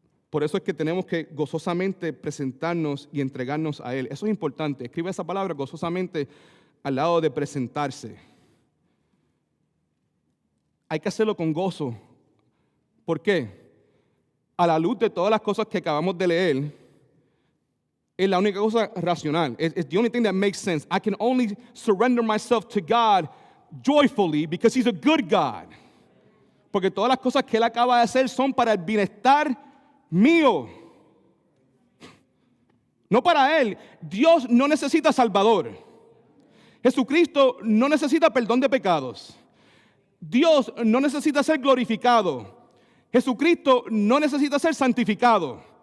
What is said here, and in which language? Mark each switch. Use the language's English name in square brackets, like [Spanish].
[Spanish] Por eso es que tenemos que gozosamente presentarnos y entregarnos a Él. Eso es importante. Escribe esa palabra gozosamente al lado de presentarse. Hay que hacerlo con gozo. ¿Por qué? A la luz de todas las cosas que acabamos de leer, es la única cosa racional. [English] It's the only thing that makes sense. I can only surrender myself to God joyfully because He's a good God. [Spanish] Porque todas las cosas que Él acaba de hacer son para el bienestar mío. No para Él. Dios no necesita salvador. Jesucristo no necesita perdón de pecados. Dios no necesita ser glorificado. Jesucristo no necesita ser santificado.